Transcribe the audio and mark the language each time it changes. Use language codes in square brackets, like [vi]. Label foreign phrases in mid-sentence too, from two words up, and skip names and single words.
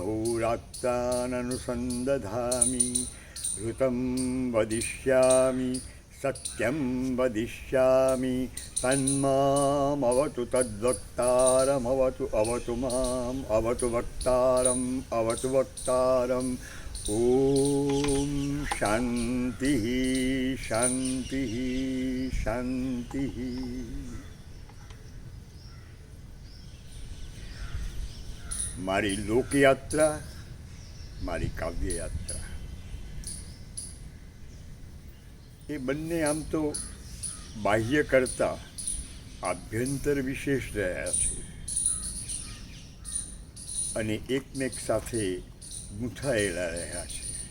[sa] अहोरात्राननुसन्दधामि ऋतं वदिष्यामि सत्यं वदिष्यामि तन्मामवतु तद्वक्तारमवतु अवतु माम् अवतु वक्तारम् अवतु वक्तारम् ॐ शान्तिः शान्तिः शान्तिः. [gu] મારી લોકયાત્રા, મારી કાવ્યયાત્રા એ બંને આમ તો બાહ્ય કરતાં આભ્યંતર વિશેષ રહ્યા છે અને એકમેક સાથે ગૂંથાયેલા રહ્યા છે.